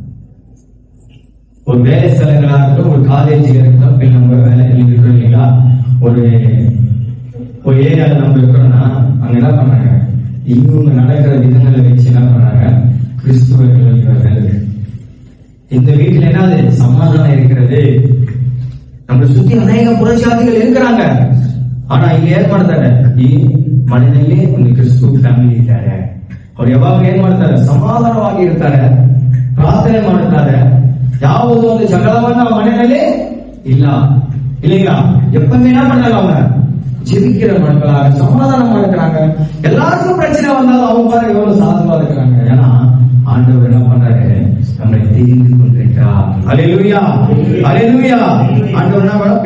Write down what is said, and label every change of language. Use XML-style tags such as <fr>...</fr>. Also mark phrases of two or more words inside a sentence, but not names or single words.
<ta>ஒரு வேலை ஸ்தலங்களா இருக்கட்டும், ஒரு காலேஜ் இருக்கட்டும், இல்லை நம்ம வேலை இருக்கிறோம் இல்லைங்களா, ஒரு ஏரியாவில் நம்ம இருக்கிறோம்னா அங்க என்ன பண்றாங்க? இவங்க நடக்கிற விதங்களை வச்சு என்ன பண்றாங்க? கிறிஸ்துவர்கள் இந்த வீட்டுல என்னது சமாதானம் இருக்கிறது. நம்மளை சுத்தி அநேக புரட்சியாதிகள் இருக்கிறாங்க. ஆனா இங்க ஏன் ಮಾಡ್ತಾರೆ?</ta> <kn>ಈ ಮನೆಯಲ್ಲಿ ಒಂದು ಕ್ರಿಸ್ತು ಫ್ಯಾಮಿಲಿ ಇದ್ದಾರೆ. ಅವ್ರು ಯಾವಾಗ ಏನ್ ಮಾಡ್ತಾರೆ? ಸಮಾಧಾನವಾಗಿ ಇರ್ತಾರೆ, ಪ್ರಾರ್ಥನೆ ಮಾಡುತ್ತಾರೆ. ಯಾವುದೋ ಒಂದು ಜಗಳವನ್ನ ಮನೆಯಲ್ಲಿ ಇಲ್ಲ இல்லைங்களா?</kn> <ta>எப்பவுமே என்ன பண்ணாங்க? அவங்க ஜெபிக்கிற மக்களாக சமாதானம் இருக்கிறாங்க. எல்லாருக்கும் பிரச்சனை வந்தாலும் அவங்க பாருங்க எவ்வளவு சாதகமா இருக்கிறாங்க. ஏன்னா ஆண்டவர் என்ன பண்றாரு? நம்மளை தெரிந்து கொண்டிருக்கிறார். அல்லேலூயா, அல்லேலூயா. ஆண்டவர் என்ன பண்ண?</ta>